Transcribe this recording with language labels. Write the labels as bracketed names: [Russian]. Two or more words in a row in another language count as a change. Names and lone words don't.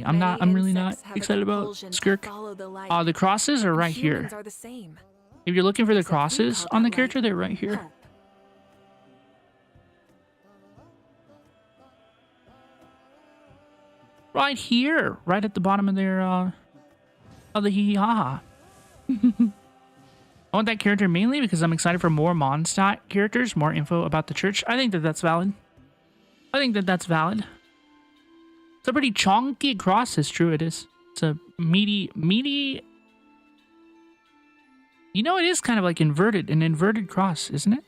[English] I'm really not excited about Skirk. The crosses are right here. If you're looking for the crosses on the character, they're right here. Right here, right at the bottom of their of the hee ha ha. I want that character mainly because I'm excited for more Mondstadt characters, more info about the church. I think that that's valid. I think that that's valid. It's a pretty chonky cross. It's true. It is. It's a meaty. You know, it is kind of like inverted, an inverted cross, isn't it?